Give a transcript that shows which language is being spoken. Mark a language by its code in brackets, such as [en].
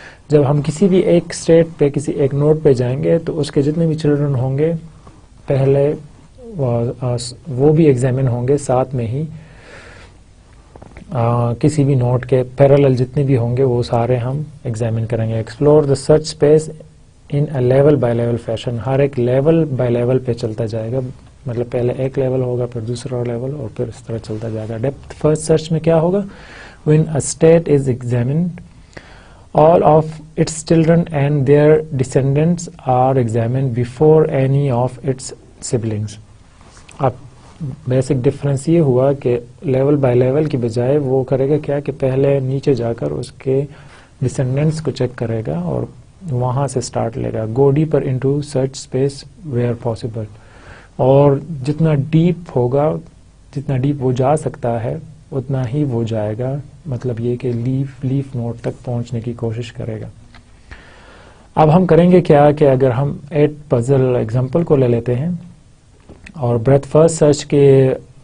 [ur] جب ہم کسی بھی ایک اسٹیٹ پہ کسی ایک نوڈ پہ جائیں گے تو اس کے جتنے بھی چلڈرن ہوں گے پہلے وہ بھی ایگزامن ہوں گے، ساتھ میں ہی کسی بھی نوڈ کے پیرالل جتنے بھی ہوں گے وہ سارے ہم ایگزامن کریں گے. [en] Explore the search space in a level by level fashion. [ur] ہر ایک لیول بائی لیول پہ چلتا جائے گا، مطلب پہلے ایک لیول ہوگا، پھر دوسرا لیول، اور پھر اس طرح چلتا جائے گا. ڈیپتھ فرسٹ سرچ میں کیا ہوگا، [en] when a state is examined all of its children and their descendants are examined before any of its siblings. [ur] اب بیسک ڈفرینس یہ ہوا کہ لیول بائی لیول کی بجائے وہ کرے گا کیا کہ پہلے نیچے جا کر اس کے ڈسینڈنٹس کو چیک کرے گا اور وہاں سے سٹارٹ لے گا. [en] Go deeper into search space where possible. [ur] اور جتنا ڈیپ ہوگا، جتنا ڈیپ وہ جا سکتا ہے اتنا ہی وہ جائے گا، مطلب یہ کہ لیف نوڈ تک پہنچنے کی کوشش کرے گا۔ اب ہم کریں گے کیا کہ اگر ہم 8 پزل ایگزامپل کو لے لیتے ہیں اور بریتھ فرسٹ سرچ کے